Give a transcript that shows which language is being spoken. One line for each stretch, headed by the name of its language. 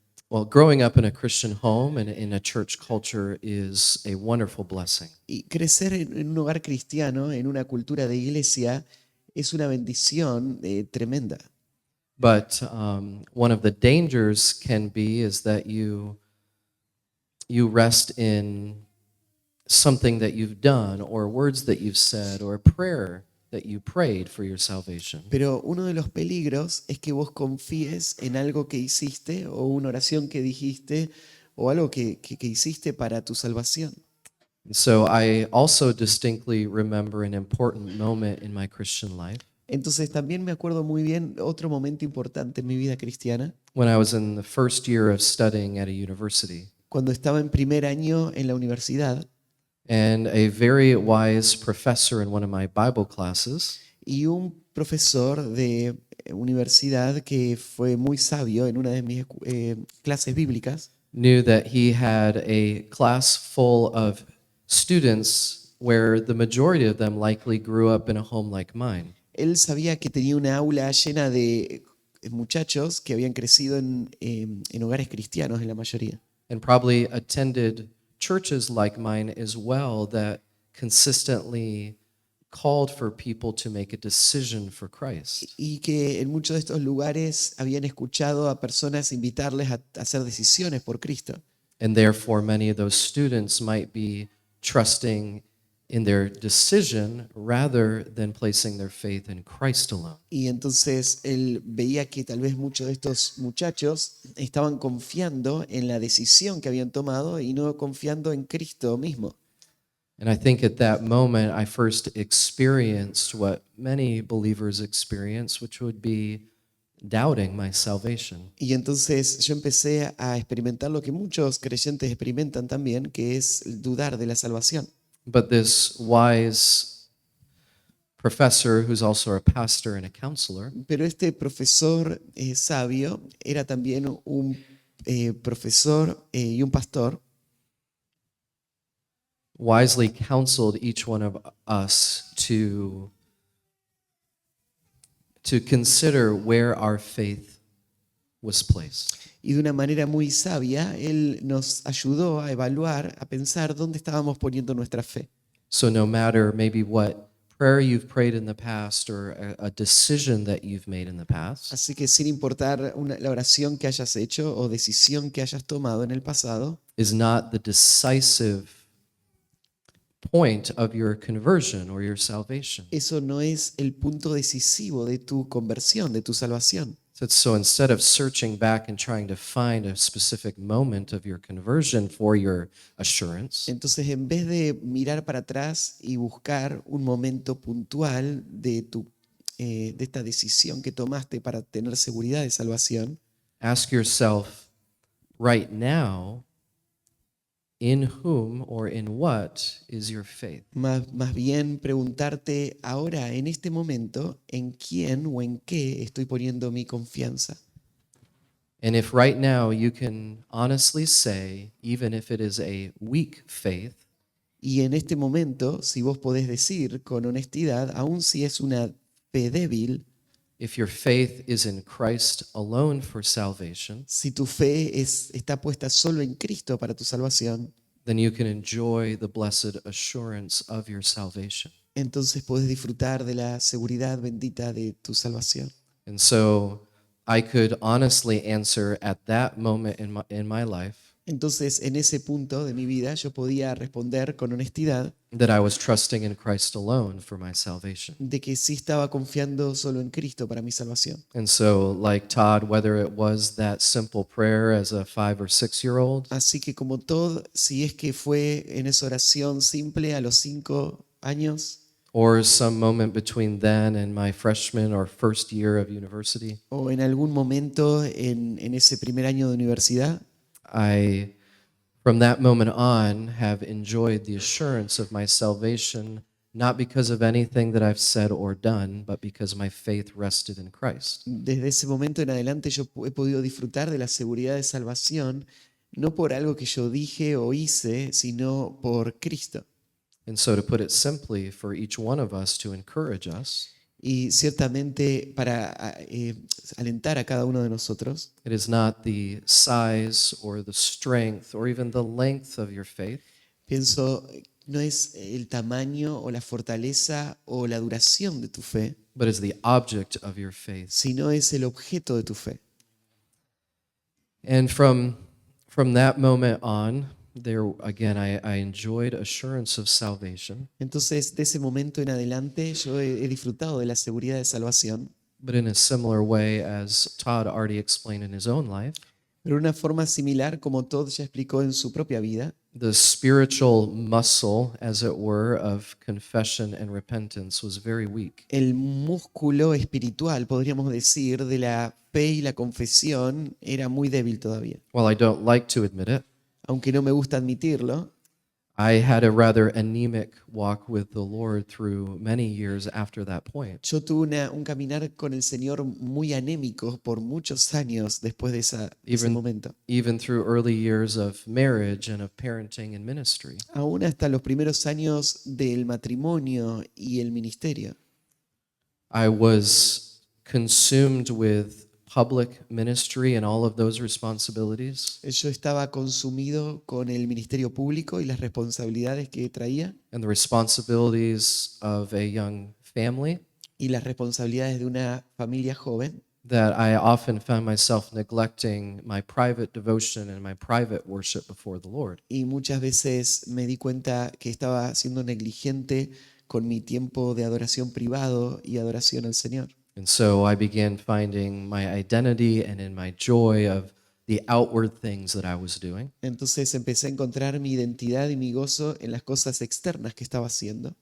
English: But growing up in a Christian home and in a church culture is a wonderful blessing.
Spanish: Y crecer en un hogar cristiano, en una cultura de iglesia, es una bendición tremenda.
English: But one of the dangers can be is that you rest in something that you've done or words that you've said or a prayer that you prayed for your salvation.
Spanish: Pero uno de los peligros es que vos confíes en algo que hiciste o una oración que dijiste o algo que hiciste para tu salvación.
English: And so I also distinctly remember an important moment in my Christian life
Spanish: Entonces también me acuerdo muy bien otro momento importante en mi vida cristiana,
English: when I was in the first year of studying at a university.
Spanish: cuando estaba en primer año en la universidad
English: And a very wise professor in one of my Bible classes
Spanish: y un profesor de universidad que fue muy sabio en una de mis clases bíblicas
English: knew that he had a class full of students where the majority of them likely grew up in a home like mine.
Spanish: Él sabía que tenía una aula llena de muchachos que habían crecido en hogares cristianos en la mayoría.
English: And probably attended churches like mine as well that consistently called for people to make a decision for Christ.
Spanish: Y que en muchos de estos lugares habían escuchado a personas invitarles a hacer decisiones por Cristo.
English: And therefore, many of those students might be trusting in their decision rather than placing their faith in Christ alone.
Spanish: Y entonces él veía que tal vez muchos de estos muchachos estaban confiando en la decisión que habían tomado y no confiando en Cristo mismo.
English: And I think at that moment, I first experienced what many believers experience, which would be doubting my salvation.
Spanish: Y entonces yo empecé a experimentar lo que muchos creyentes experimentan también, que es el dudar de la salvación.
English: But this wise professor, who's also a pastor and a counselor,
Spanish: Pero este profesor sabio era también un profesor y un pastor,
English: wisely counseled each one of us to consider where our faith was placed.
Spanish: y de una manera muy sabia, él nos ayudó a evaluar, a pensar dónde estábamos poniendo nuestra fe.
English: So no matter maybe what prayer you've prayed in the past or a decision that you've made in the past,
Spanish: Así que sin importar la oración que hayas hecho o decisión que hayas tomado en el pasado,
English: is not the decisive point of your conversion or your salvation.
Spanish: eso no es el punto decisivo de tu conversión, de tu salvación.
English: So instead of searching back and trying to find a specific moment of your conversion for your assurance,
Spanish: Entonces, en vez de mirar para atrás y buscar un momento puntual de esta decisión que tomaste para tener seguridad de salvación,
English: ask yourself right now, in whom or in what is your faith?
Spanish: más bien preguntarte ahora, en este momento, en quién o en qué estoy poniendo mi confianza.
English: And if right now you can honestly say, even if it is a weak faith,
Spanish: Y en este momento, si vos podés decir con honestidad, aun si es una fe débil,
English: if your faith is in Christ alone for salvation,
Spanish: si tu fe está puesta solo en Cristo para tu salvación,
English: then you can enjoy the blessed assurance of your salvation.
Spanish: entonces podés disfrutar de la seguridad bendita de tu salvación.
English: And so I could honestly answer at that moment in my life
Spanish: Entonces, en ese punto de mi vida, yo podía responder con honestidad
English: that I was trusting in Christ alone for my salvation.
Spanish: de que sí estaba confiando solo en Cristo para mi salvación.
English: And so, like Todd, whether it was that simple prayer as a 5 or 6-year-old,
Spanish: Así que como todo, si es que fue en esa oración simple a los 5 años
English: or some moment between then and my freshman or first year of university,
Spanish: o en algún momento en ese primer año de universidad,
English: I, from that moment on, have enjoyed the assurance of my salvation, not because of anything that I've said or done, but because my faith rested in Christ.
Spanish: desde ese momento en adelante yo he podido disfrutar de la seguridad de salvación, no por algo que yo dije o hice, sino por Cristo.
English: And so, to put it simply, for each one of us to encourage us,
Spanish: Y ciertamente para alentar a cada uno de nosotros,
English: it is not the size or the strength or even the length of your faith,
Spanish: pienso, no es el tamaño o la fortaleza o la duración de tu fe,
English: but is the object of your faith.
Spanish: sino es el objeto de tu fe.
English: And from that moment on, there again, I enjoyed assurance of salvation,
Spanish: Entonces, de ese momento en adelante, yo he disfrutado de la seguridad de salvación,
English: but in a similar way as Todd already explained in his own life,
Spanish: pero de una forma similar como Todd ya explicó en su propia vida.
English: the spiritual muscle, as it were, of confession and repentance was very weak.
Spanish: El músculo espiritual, podríamos decir, de la fe y la confesión era muy débil todavía.
English: While I don't like to admit it,
Spanish: Aunque no me gusta admitirlo,
English: I had a rather anemic walk with the Lord through many years after that point.
Spanish: yo tuve un caminar con el Señor muy anémico por muchos años después de ese
English: Even,
Spanish: momento.
English: even through early years of marriage and of parenting and ministry.
Spanish: Aún hasta los primeros años del matrimonio y el ministerio.
English: I was consumed with public ministry and all of those responsibilities
Spanish: Yo estaba consumido con el ministerio público y las responsabilidades que traía
English: and the responsibilities of a young family
Spanish: y las responsabilidades de una familia joven,
English: that I often found myself neglecting my private devotion and my private worship before the Lord.
Spanish: y muchas veces me di cuenta que estaba siendo negligente con mi tiempo de adoración privado y adoración al Señor.
English: And so I began finding my identity and in my joy of the outward things that I was doing
Spanish: Entonces empecé a encontrar mi identidad y mi gozo en las cosas externas que estaba haciendo,